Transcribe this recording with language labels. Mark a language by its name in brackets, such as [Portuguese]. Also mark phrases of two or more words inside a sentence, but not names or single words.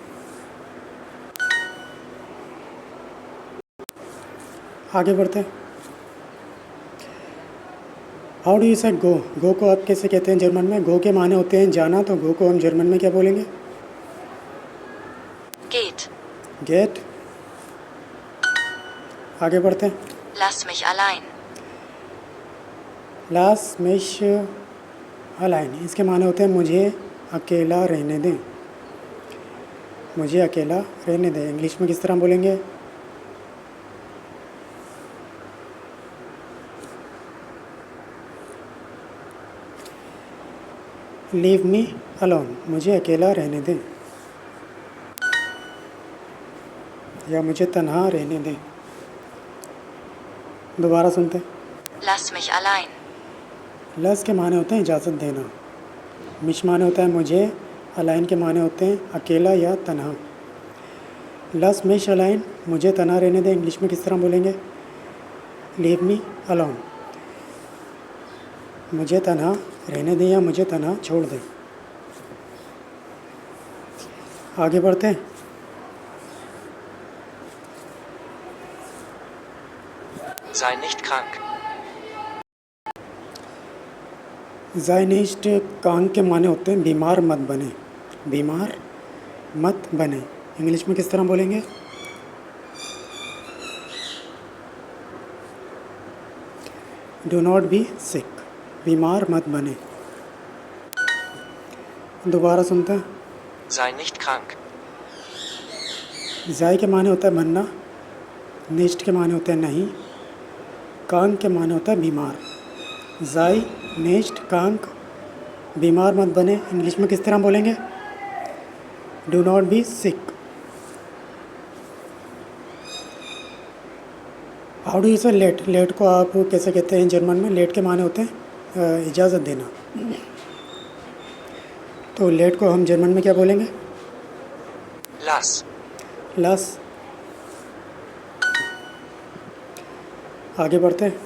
[Hindi] आगे बढ़ते हैं। [English] How do you say go, [Hindi] गो को आप कैसे कहते हैं जर्मन में? गो के माने होते हैं जाना, तो गो को हम जर्मन में क्या बोलेंगे? [German] Geht. [Hindi] गेट। आगे बढ़ते हैं। [German] Lass mich allein. Lass mich allein, [Hindi] इसके माने होते हैं मुझे अकेला रहने दें। मुझे अकेला रहने दें इंग्लिश में किस तरह बोलेंगे? [English] Leave me alone, [Hindi] मुझे अकेला रहने दें या मुझे तन्हा रहने दें। दोबारा सुनते हैं। [German] Lass mich allein. [Hindi] लस के माने होते हैं इजाज़त देना। मिश माने होता है मुझे। अलाइन के माने होते हैं अकेला या तन्हा। [German] Lass mich allein, [Hindi] मुझे तन्हा रहने दें इंग्लिश में किस तरह बोलेंगे? [English] Leave me alone, [Hindi] मुझे तन्हा रहने दें या मुझे तन्हा छोड़ दें। आगे बढ़ते हैं। [German] Sei nicht krank. Sei nicht krank [Hindi] के माने होते हैं बीमार मत बने। बीमार मत बने इंग्लिश में किस तरह बोलेंगे? [English] Do not be sick, [Hindi] बीमार मत बने। दोबारा सुनते हैं। [German] Sei nicht krank. [Hindi] ज़ाई के माने होता है बनना। निस्ट के माने होते हैं नहीं। कांग के माने होता है बीमार। [German] Sei nicht krank, [Hindi] बीमार मत बने इंग्लिश में किस तरह बोलेंगे? [English] Do not be sick. How do you say let, [Hindi] लेट को आप कैसे कहते हैं जर्मन में? लेट के माने होते हैं इजाज़त देना, तो लेट को हम जर्मन में क्या बोलेंगे? [German] Lass. [Hindi] लस। आगे बढ़ते हैं।